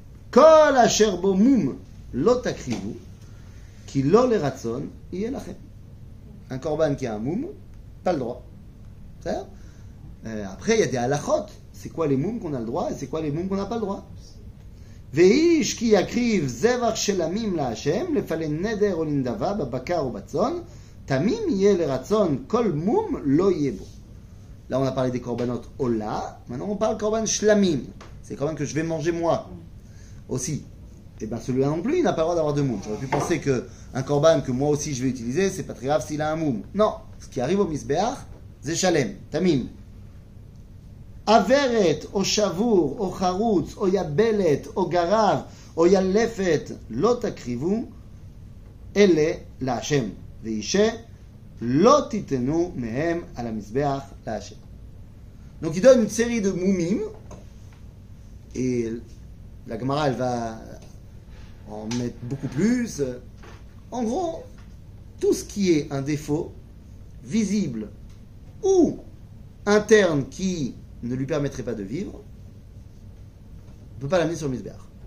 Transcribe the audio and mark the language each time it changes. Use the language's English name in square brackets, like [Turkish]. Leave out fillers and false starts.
[Hebrew] Kol asher bo mum lo takrivu, ki lo le ratzon, yeh lachem. [French] Un korban qui a un moum, pas le droit. C'est-à-dire, après, il y a des halachot. C'est quoi les moums qu'on a le droit et c'est quoi les moums qu'on n'a pas le droit? [Hebrew] ואיש כי יקריב זבח של עמים להשם, לפלן נדר או לנדבה, בבקר או בצאן, תמים יהיה לרצון, כל מום לא יהיה בו. [French] Là, on a parlé des corbanotes Ola. Maintenant, on parle korban shlamim. C'est korban que je vais manger moi aussi. Et bien, celui-là non plus, il n'a pas le droit d'avoir de moum. J'aurais pu penser qu'un korban que moi aussi je vais utiliser, c'est pas très grave s'il a un moum. Non. Ce qui arrive au misbeach, c'est shalem, tamim. [Hebrew] Averet, או שבור, או חרוץ, או יבלת, או גרב, או ילפת, לא תקריבו, אלה להשם. וישה, לא תיתנו מהם על המזבח להשם. [French] Donc il donne une série de moumim, et la Gemara elle va en mettre beaucoup plus. En gros, tout ce qui est un défaut visible ou interne qui ne lui permettrait pas de vivre, on ne peut pas l'amener sur le misbéach.